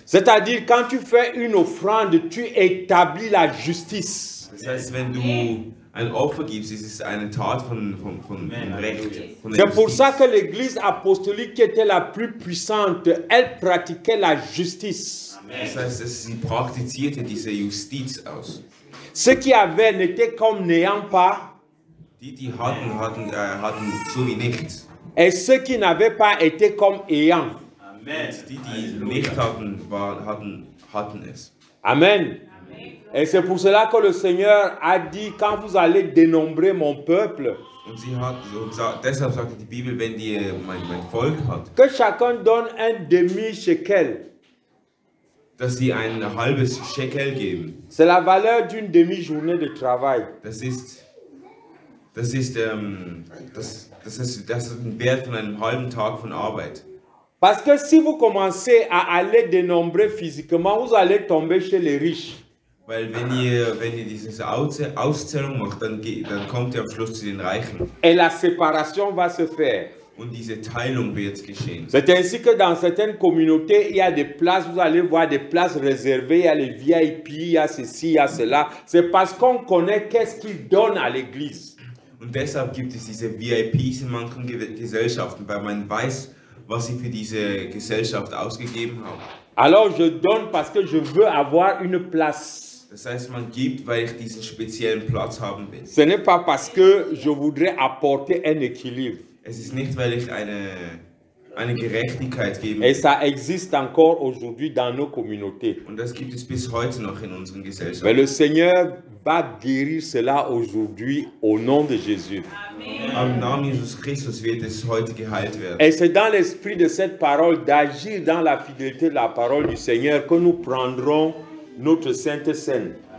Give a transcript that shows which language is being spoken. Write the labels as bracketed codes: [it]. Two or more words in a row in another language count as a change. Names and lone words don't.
[fr] C'est-à-dire, quand tu fais une offrande, tu établis la justice. [de] Das heißt, wenn du ein Opfer gibst, ist es eine Tat von Recht. [fr] C'est pour ça que l'église apostolique, qui était la plus puissante, elle pratiquait la justice. [de] Das heißt, sie praktizierte diese Justiz aus. [fr] Ceux qui avaient n'étaient comme n'ayant pas. [de] Die hatten so wie nichts. [fr] Et ceux qui n'avaient pas étaient comme ayant. [de] Amen. Die nicht hatten es. Amen. [fr] Et c'est pour cela que le Seigneur a dit, quand vous allez dénombrer mon peuple, [de] deshalb sagt die Bibel, wenn mein Volk hat, [fr] que chacun donne un demi-shekel. [de] Dass sie ein halbes Shekel geben. [fr] C'est la valeur d'une demi-journée de travail. [de] Das ist ein Wert von einem halben Tag von Arbeit. [fr] Parce que si vous commencez à aller dénombrer physiquement, vous allez tomber chez les riches. [de] Weil wenn ihr diese Auszählung macht, dann kommt ihr am Schluss zu den Reichen. [fr] Et la séparation va se faire. [de] Und diese Teilung wird geschehen. [fr] C'est ainsi que dans certaines communautés, il y a des places, vous allez voir des places réservées, il y a les VIP, il y a ceci, il y a cela. C'est parce qu'on connaît qu'est-ce qu'ils donnent à l'église. [de] Und deshalb gibt es diese VIPs in manchen Gesellschaften, weil man weiß, was sie für diese Gesellschaft ausgegeben haben. [fr] Alors je donne parce que je veux avoir une place. [de] Das heißt, man gibt, weil ich diesen speziellen Platz haben will. [fr] Ce n'est pas parce que je voudrais apporter un équilibre. [de] Es ist nicht, weil ich eine Gerechtigkeit geben will. [fr] Et ça existe encore aujourd'hui dans nos communautés. [de] Und das gibt es bis heute noch in unseren Gesellschaften. [fr] Mais le Seigneur va guérir cela aujourd'hui au nom de Jésus. [de] Am Namen Jesus Christus wird es heute geheilt werden. [fr] Et c'est dans l'esprit de cette parole, d'agir dans la fidélité de la parole du Seigneur, que nous prendrons notre Sainte Seine.